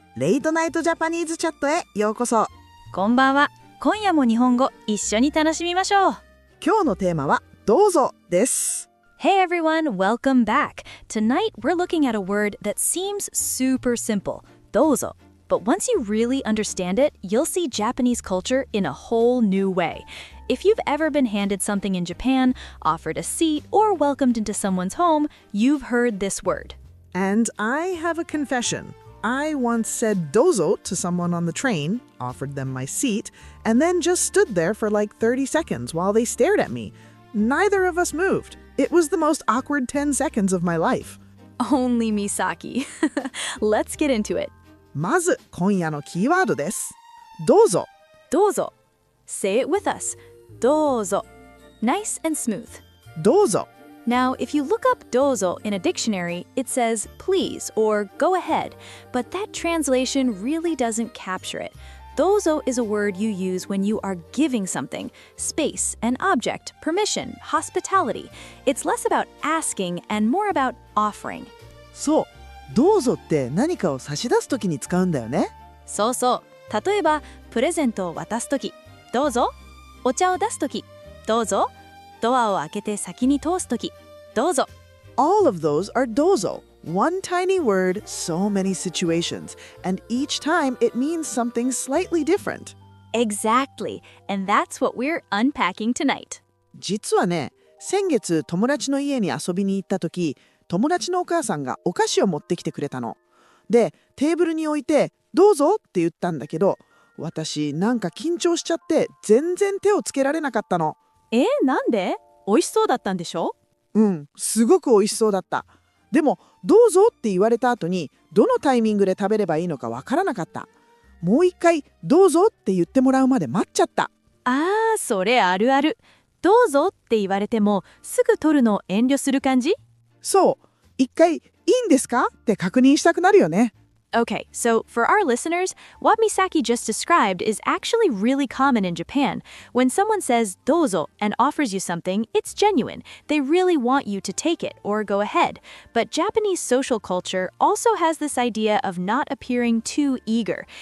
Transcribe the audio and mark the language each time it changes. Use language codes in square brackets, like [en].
[ja] レイトナイトジャパニーズチャットへようこそ。こんばんは。今夜も日本語一緒に楽しみましょう。今日のテーマはどうぞです。 [en] Hey everyone, welcome back. Tonight we're looking at a word that seems super simple, どうぞ. But once you really understand it, you'll see Japanese culture in a whole new way. If you've ever been handed something in Japan, offered a seat, or welcomed into someone's home, you've heard this word. And I have a confession. I once said dozo to someone on the train, offered them my seat, and then just stood there for like 30 seconds while they stared at me. Neither of us moved. It was the most awkward 10 seconds of my life. Only Misaki. Let's get into it. [ja] まず今夜のキーワードです。どうぞ。 [en] どうぞ.Say it with us. どうぞ.Nice and smooth. [ja] どうぞ。 [en] Now, if you look up どうぞ in a dictionary, it says please or go ahead, but that translation really doesn't capture it. どうぞ is a word you use when you are giving something, space, an object, permission, hospitality. It's less about asking and more about offering. [ja] そう。どうぞって何かを差し出すときに使うんだよね。そうそう。例えば、プレゼントを渡すとき、どうぞ。お茶を出すとき、どうぞ。ドアを開けて先に通すとき、どうぞ。 [en] All of those are dozo. One tiny word, so many situations, and each time it means something slightly different. Exactly, and that's what we're unpacking tonight. [ja] 実はね、先月友達の家に遊びに行ったとき、友達のお母さんがお菓子を持ってきてくれたの。で、テーブルに置いて、どうぞって言ったんだけど、私なんか緊張しちゃって全然手をつけられなかったの。なんで？美味しそうだったんでしょ？すごく美味しそうだった。でも、どうぞって言われた後に、どのタイミングで食べればいいのかわからなかった。もう一回、どうぞって言ってもらうまで待っちゃった。それあるある。どうぞって言われても、すぐ取るの遠慮する感じ？そう。一回、いいんですかって確認したくなるよね。 [en] Okay, so for our listeners, what Misaki just described is actually really common in Japan. When someone says どうぞ and offers you something, it's genuine. They really want you to take it or go ahead. But Japanese social culture also has this idea of not appearing too eager.